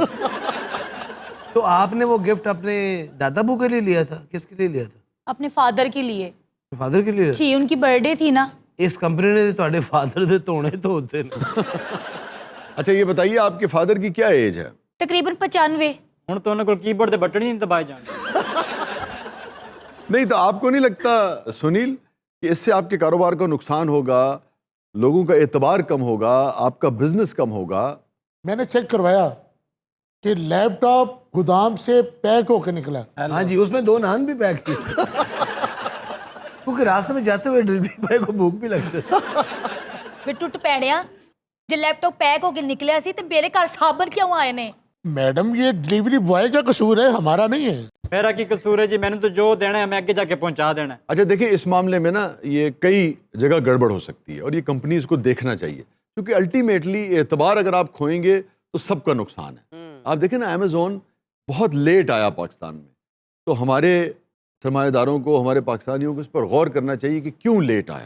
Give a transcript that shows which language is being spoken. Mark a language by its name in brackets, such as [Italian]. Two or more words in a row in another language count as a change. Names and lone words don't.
[Urdu] تو آپ نے وہ گفٹ اپنے دادا ابو کے لیے لیا تھا, کس کے لیے لیا تھا؟ اپنے فادر کے لیے. فادر کے لیے. جی ان کی برتھ ڈے تھی نا. اس کمپنی نے تھوڑے فادر دے تونے تو ہوتے ہیں. اچھا یہ بتائیے آپ کے فادر کی کیا ایج ہے؟ تقریباً 95. [Punjabi] ਹੁਣ ਤਾਂ ਉਹਨਾਂ ਕੋਲ ਕੀਬੋਰਡ ਦੇ ਬਟਨ ਹੀ ਨਹੀਂ ਦਬਾਏ ਜਾਂਦੇ. [Urdu] نہیں تو آپ کو نہیں لگتا سنیل کہ اس سے آپ کے کاروبار کا نقصان ہوگا, لوگوں کا اعتبار کم ہوگا, آپ کا بزنس کم ہوگا؟ میں نے چیک کروایا کہ لیپ ٹاپ گودام سے پیک ہو کے نکلا. ہاں جی, اس میں 2 نان بھی پیک کی, کیونکہ راستے میں جاتے ہوئے [English] delivery boy [Urdu] کو بھوک بھی لگتی. [Punjabi] ਵੇ ਟੁੱਟ ਪੈਣਿਆ, ਜੇ [English] laptop pack [Punjabi] ਹੋ ਕੇ ਨਿਕਲਿਆ ਸੀ ਤੇ ਮੇਰੇ ਘਰ ਸਾਬਣ ਕਿਉਂ ਆਏ ਨੇ? [Urdu] میڈم یہ [English] delivery boy [Urdu] کا قصور ہے, ہمارا نہیں ہے. [Punjabi] ਮੇਰਾ ਕੀ ਕਸੂਰ ਹੈ ਜੀ, ਮੈਨੂੰ ਤਾਂ ਜੋ ਦੇਣਾ ਹੈ ਮੈਂ ਅੱਗੇ ਜਾ ਕੇ ਪਹੁੰਚਾ ਦੇਣਾ ہے. [Urdu] اچھا دیکھیں اس معاملے میں نا یہ کئی جگہ گڑبڑ ہو سکتی ہے اور یہ کمپنیز کو دیکھنا چاہیے, کیونکہ الٹیمیٹلی اعتبار اگر آپ کھوئیں گے تو سب کا نقصان ہے. آپ دیکھیں نا امیزون بہت لیٹ آیا پاکستان میں, تو ہمارے سرمایہ داروں کو, ہمارے پاکستانیوں کو اس پر غور کرنا چاہیے کہ کیوں لیٹ آیا.